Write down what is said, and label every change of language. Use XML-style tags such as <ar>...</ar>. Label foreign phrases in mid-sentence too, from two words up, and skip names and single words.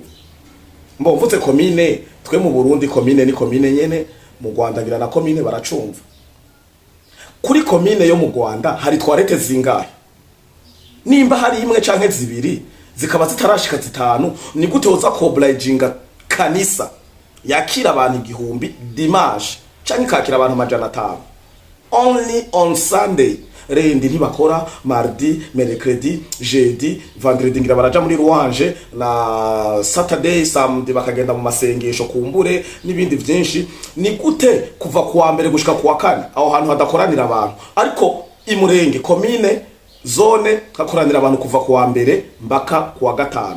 <rn>Mbo mvutse commune, twe mu Burundi commune ni commune nyene, mu Rwanda ngira na commune baracumva. Kuri commune yo mu Rwanda hari toilette zingahe? Nimba hari imwe canke 2 zikaba zitarashika 5, ni gute woza ko obliginga kanisa yakira abantu 1000 dimanche canke kakira abantu 500</rn> <en>only on Sunday?</en> <rn>Rendi ntibakora</rn> <fr>mardi, mercredi, jeudi, vendredi</fr> <rn>ngira baraja muri louange, na Saturday samedi bakagenda mu masengesho kumbure n'ibindi byinshi. Ni gute kuva kuwa mbere gushika kuwa kane aho hantu hadakoranira abantu, ariko imurenge commune zone hakoranira abantu kuva kuwa mbere mbaka kuwa gatanu?</rn>